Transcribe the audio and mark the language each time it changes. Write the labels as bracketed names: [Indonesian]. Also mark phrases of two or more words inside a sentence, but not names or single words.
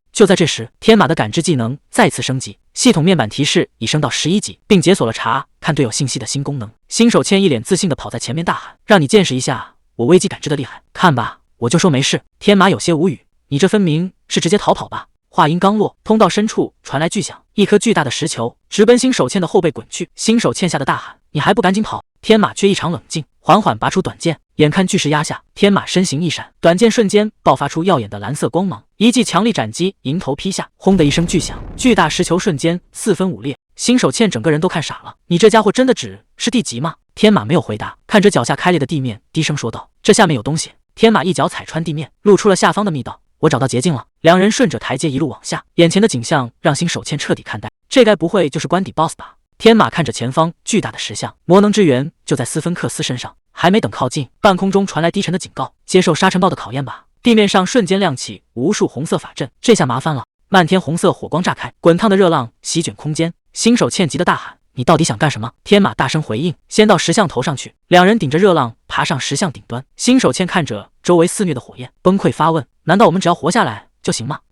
[Chinese] 就在這時，天馬的感知技能再次升級，系統面板提示已升到11級，並解鎖了查看隊友信息的新功能。新手茜一臉自信的跑在前面大喊：“讓你見識一下我危機感知的厲害！看吧，我就說沒事。” 天馬有些無語：“你这分明是直接逃跑吧？” 話音剛落，通道深處傳來巨響，一顆巨大的石球直奔新手茜的後背滾去。新手茜嚇得大喊：“你還不趕緊跑！”天馬卻異常冷靜，緩緩拔出短劍，眼看巨石壓下，天馬身形一閃，短劍瞬間爆發出耀眼的藍色光芒，一記強力斬擊迎頭劈下，轟的一聲巨響，巨大石球瞬間4分5裂。新手茜整個人都看傻了：“你這家伙真的只是地級嗎？” 天馬沒有回答，看着脚下開裂的地面，低聲說道：“這下面有東西。” 天馬一腳踩穿地面，露出了下方的密道。“我找到捷徑了。”2人順着台階一路往下，眼前的景象讓新手茜徹底看呆，這該不會就是關底 BOSS 吧？天馬看着前方巨大的石像，魔能之源就在斯芬克斯身上，還沒等靠近，半空中傳來低沉的警告：“接受沙塵暴的考驗吧！” 地面上瞬間亮起無數紅色法陣，這下麻煩了！漫天紅色火光炸開，滾燙的熱浪席捲空間。新手茜急得大喊：“你到底想幹什麼？”天馬大聲回應：“先到石像頭上去。”2人頂着熱浪爬上石像頂端。新手茜看着周圍肆虐的火焰，崩潰發問：“難道我們只要活下來就行嗎？”